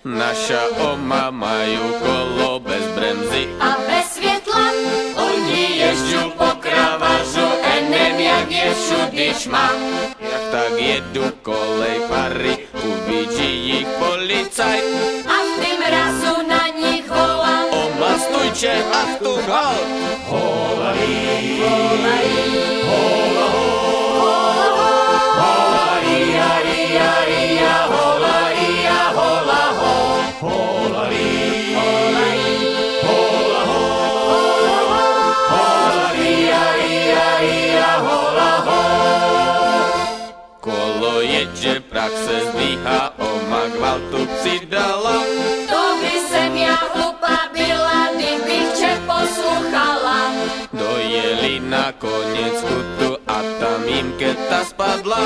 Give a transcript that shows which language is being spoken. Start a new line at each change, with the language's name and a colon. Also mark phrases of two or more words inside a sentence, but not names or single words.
Czech: naša oma majú kolo bez bremzy a bez svietla. Oni ježďu po kravažu, enem jak je všudy šma. Jak tak jedu kolej pary, uvidí ich policajt A v tým razu na nich volá: Oma stojče,
German: Achtung, halt! Holari, holari, hola ho, hola ho, holari, ari, ari, holari, hola ho, holari, holari, hola ho, holari, ari, ari, hola ho.
Czech: Kolo jedzie, prach se zdvíhá, oma gvaltu přidala. To by sem ja hlupa byla, kdybych tě posluchala. Dojeli na koniec kutu a tam jim keta spadla.